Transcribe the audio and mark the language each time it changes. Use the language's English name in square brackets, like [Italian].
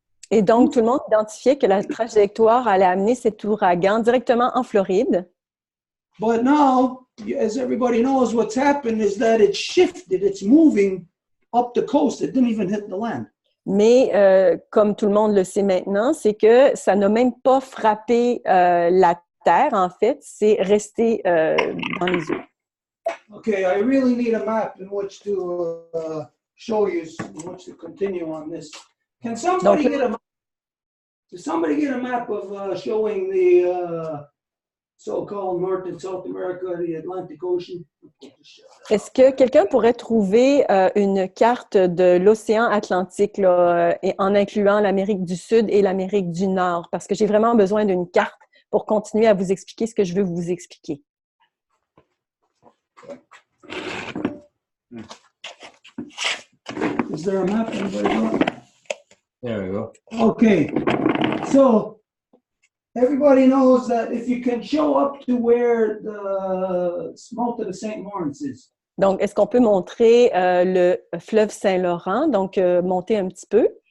[French] Et donc, tout le monde identifiait que la trajectoire allait amener cet ouragan directement en Floride. [English] But now, as everybody knows, what's happened is that it's shifted, it's moving up the coast. It didn't even hit the land. [French] Mais comme tout le monde le sait maintenant, c'est que ça n'a même pas frappé la terre, en fait, c'est resté dans les eaux. [English] Okay, I really need a map in which to show you, in which to continue on this. Can somebody get a map? Does somebody get a map of showing the so-called North and South America, the Atlantic Ocean? [French] Est-ce que quelqu'un pourrait trouver une carte de l'océan Atlantique là, en incluant l'Amérique du Sud et l'Amérique du Nord? Parce que j'ai vraiment besoin d'une carte pour continuer à vous expliquer ce que je veux vous expliquer. [English] Is there a map? Anybody know? There we go. Okay, so everybody knows that if you can show up to where the mouth of the St. Lawrence is. [French] Donc, est-ce qu'on peut montrer le fleuve Saint-Laurent? Donc, monter un petit peu.